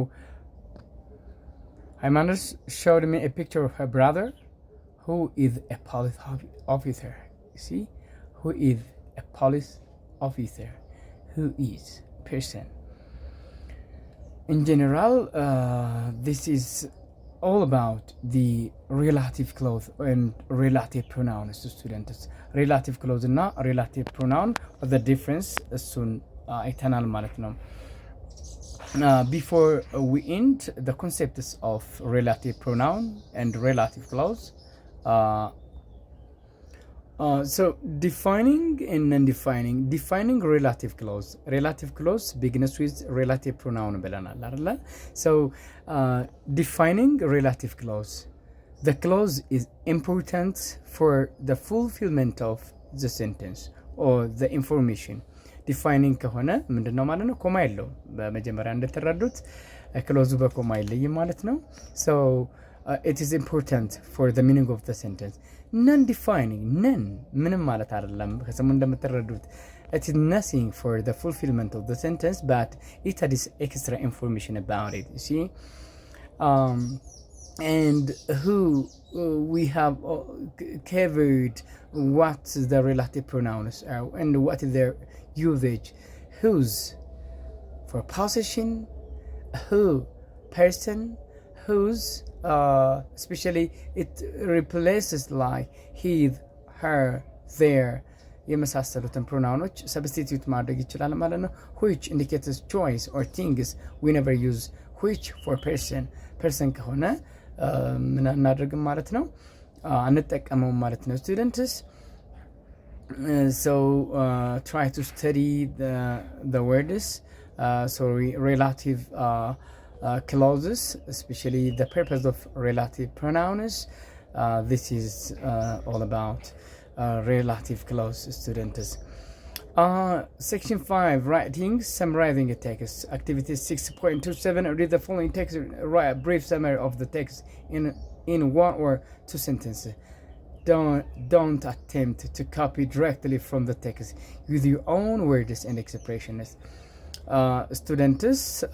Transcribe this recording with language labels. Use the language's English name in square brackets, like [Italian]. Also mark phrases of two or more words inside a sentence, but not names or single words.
[English] Haymanot showed me a picture of her brother who is a police officer you see who is a police officer who is person in general this is all about the relative clause and relative pronouns to students relative clause እና relative pronoun the difference [Amharic] እሱን አይተናል ማለት ነው [English] before we end the concepts of relative pronoun and relative clause so defining and defining relative clause begins with relative pronoun [Amharic] ብለናል አይደል [English] so defining relative clause the clause is important for the fulfillment of the sentence or the information defining [Amharic] ከሆነ ምንድነው ማለት ነው ኮማ የለው በመጀመሪያ እንደተረዱት ክሎዙ በኮማ የለይም ማለት ነው [English] so it is important for the meaning of the sentence non-defining [Amharic] ምንም ማለት አይደለም ከስሙ እንደምትረዱት [English] it is nothing for the fulfillment of the sentence but it has extra information about it you see and who we have covered what the relative pronouns are and what is their usage whose for possession who person whose especially it replaces like his her their [Amharic] የመሳሰሉትን ፕሮናውኖች ሰብስቲቲዩት ማድረግ ይችላል ማለት ነው [English] which indicates choice or things we never use which for person [Amharic] ከሆነ ምን እናደርግም ማለት ነው አንጠቀመውም ማለት ነው [English] students so try to study the words relative clauses especially the purpose of relative pronouns this is all about relative clause students section 5 writing summarizing a text activity 6.27 read the following text write a brief summary of the text in one or two sentences don't attempt to copy directly from the text use your own words and expressions students